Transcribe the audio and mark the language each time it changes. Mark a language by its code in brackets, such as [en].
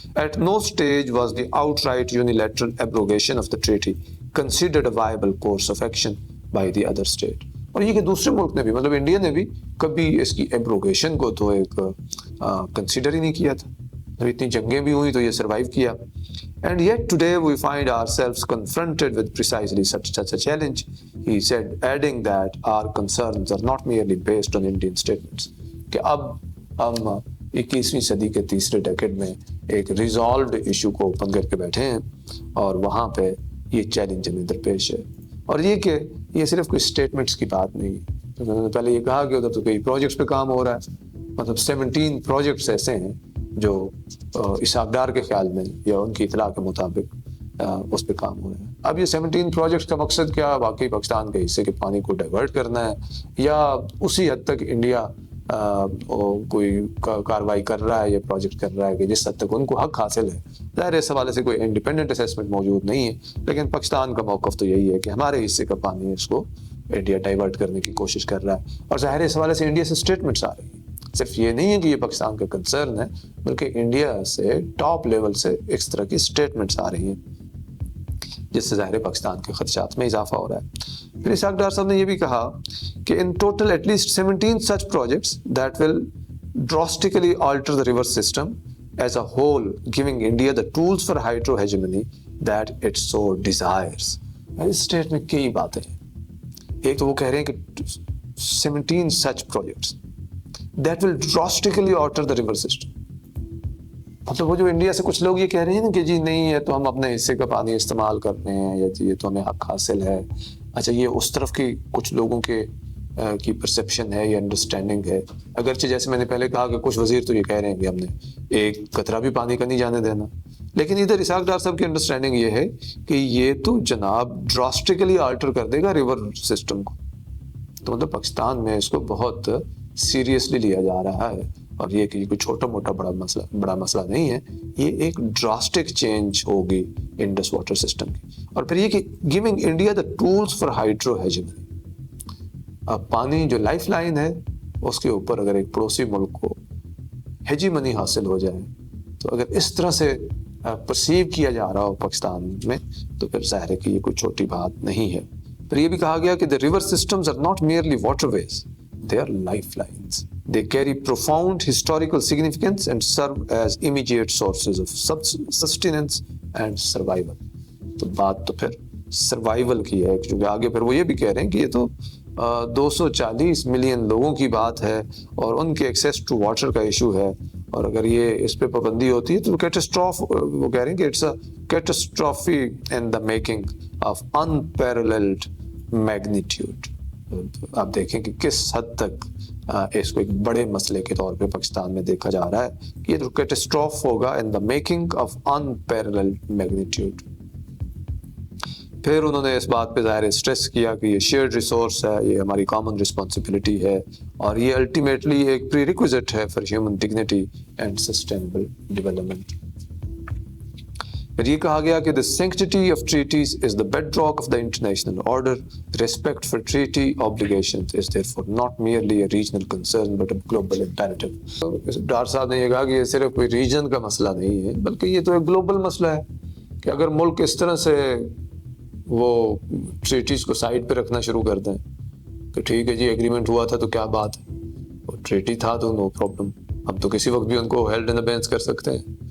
[en] At no stage was the outright unilateral abrogation of the treaty considered a viable course of action by the other state. [ur] اور یہ کہ دوسرے ملک نے بھی، مطلب انڈیا نے بھی کبھی اس کی ایبروگیشن کو تو ایک کنسیڈر ہی نہیں کیا تھا. اتنی جنگیں بھی ہوئی تو یہ سروائیو کیا. [en] And yet today we find ourselves confronted with precisely such a challenge, he said, adding that our concerns are not merely based on Indian statements. [ur] کہ اب ہم 21ویں صدی کے تیسرے ڈیکیڈ میں ایک ریزالوڈ ایشو کو اوپن کر کے بیٹھے ہیں اور وہاں پہ یہ چیلنج ہمیں درپیش ہے. اور یہ کہ یہ صرف کوئی اسٹیٹمنٹس کی بات نہیں ہے. انہوں نے پہلے یہ کہا کہ ادھر تو کئی پروجیکٹس پہ کام ہو رہا ہے، مطلب 17 پروجیکٹس ایسے ہیں جو اسحاق ڈار کے خیال میں یا ان کی اطلاع کے مطابق اس پہ کام ہو رہا ہے. اب یہ 17 پروجیکٹس کا مقصد کیا؟ واقعی پاکستان کے حصے کے پانی کو ڈائیورٹ کرنا ہے، یا اسی حد تک انڈیا کوئی کاروائی کر رہا ہے یا پروجیکٹ کر رہا ہے کہ جس حد تک ان کو حق حاصل ہے. ظاہر اس حوالے سے کوئی انڈیپینڈنٹ اسیسمنٹ موجود نہیں ہے، لیکن پاکستان کا موقف تو یہی ہے کہ ہمارے حصے کا پانی اس کو انڈیا ڈائیورٹ کرنے کی کوشش کر رہا ہے. اور ظاہر اس حوالے سے انڈیا سے اسٹیٹمنٹس آ رہی ہیں. صرف یہ نہیں ہے کہ یہ پاکستان کا کنسرن ہے، بلکہ انڈیا سے ٹاپ لیول سے اس طرح کی اسٹیٹمنٹس آ رہی ہیں، جس سے ظاہر پاکستان کے خدشات میں اضافہ ہو رہا ہے. پھر اسحاق ڈار صاحب نے یہ بھی کہا کہ [en] In total at least 17 such projects that will drastically alter the river system as a whole, giving India the tools for hydro hegemony that it so desires. [ur] اس state میں کئی باتیں ہیں. ایک تو وہ کہہ رہے ہیں کہ [en] 17 such projects that will drastically alter the river system. [ur] مطلب وہ جو انڈیا سے کچھ لوگ یہ کہہ رہے ہیں نا کہ جی نہیں ہے تو ہم اپنے حصے کا پانی استعمال کر رہے ہیں یا جی یہ تو ہمیں حق حاصل ہے. اچھا یہ اس طرف کی کچھ لوگوں کی پرسیپشن ہے یا انڈرسٹینڈنگ ہے. اگرچہ جیسے میں نے پہلے کہا کہ کچھ وزیر تو یہ کہہ رہے ہیں کہ ہم نے ایک قطرہ بھی پانی کا نہیں جانے دینا, لیکن ادھر اسحاق ڈار صاحب کی انڈرسٹینڈنگ یہ ہے کہ یہ تو جناب [en] drastically alter [ur] کر دے گا ریور سسٹم کو. تو مطلب پاکستان میں اس کو بہت سیریسلی لیا جا رہا ہے, اور یہ کہ یہ کوئی چھوٹا موٹا بڑا مسئلہ نہیں ہے, یہ ایک ڈراسٹک چینج ہوگی انڈس واٹر سسٹم کی. اور پھر یہ کہ [en] Giving India the tools for hydro hegemony. [ur] اب پانی جو لائف لائن ہے اس کے اوپر اگر ایک پڑوسی ملک کو ہیجمنی حاصل ہو جائے تو اگر اس طرح سے پرسیو کیا جا رہا ہو پاکستان میں تو پھر ظاہر ہے کہ یہ کوئی چھوٹی بات نہیں ہے. پھر یہ بھی کہا گیا کہ [en] the river systems are not merely waterways, they are lifelines. They carry profound historical significance and serve as immediate sources of sustenance and survival. [ur] تو بات تو پھر سروائیول کی ہے, کیونکہ آگے پھر وہ یہ بھی کہہ رہے ہیں کہ یہ تو 240 ملین لوگوں کی بات ہے اور ان کے ایکسیس ٹو واٹر کا ایشو ہے, اور اگر یہ اس پہ پابندی ہوتی ہے تو وہ کہہ رہے ہیں کہ [en] It's a catastrophe in the making of unparalleled magnitude. [ur] آپ دیکھیں کہ کس حد تک اس کو ایک بڑے مسئلے کے طور پہ پاکستان میں دیکھا جا رہا ہے کہ یہ تو کیٹاسٹراف ہوگا [en] In the making of unparalleled magnitude. [ur] پھر انہوں نے اس بات پہ ظاہر اسٹریس کیا کہ یہ شیئرڈ ریسورس ہے, یہ ہماری کامن رسپانسبلٹی ہے, اور یہ الٹیمیٹلی ایک پری ریکوزٹ ہے [en] For human dignity and sustainable development. [ur] پھر یہ کہا گیا کہ [en] the sanctity of treaties is the bedrock of the international order. Respect for treaty obligations is therefore not merely a regional concern but a global imperative. [ur] Dar صاحب نے یہ کہا کہ یہ صرف کوئی ریجن کا مسئلہ نہیں ہے بلکہ یہ تو ایک گلوبل مسئلہ ہے کہ اگر ملک اس طرح سے وہ ٹریٹیز کو سائڈ پہ رکھنا شروع کر دیں کہ ٹھیک ہے جی ایگریمنٹ ہوا تھا تو کیا بات ہے, وہ ٹریٹی تھا تو نو پرابلم, ہم تو کسی وقت بھی ان کو [en] held in abeyance [ur] کر سکتے ہیں.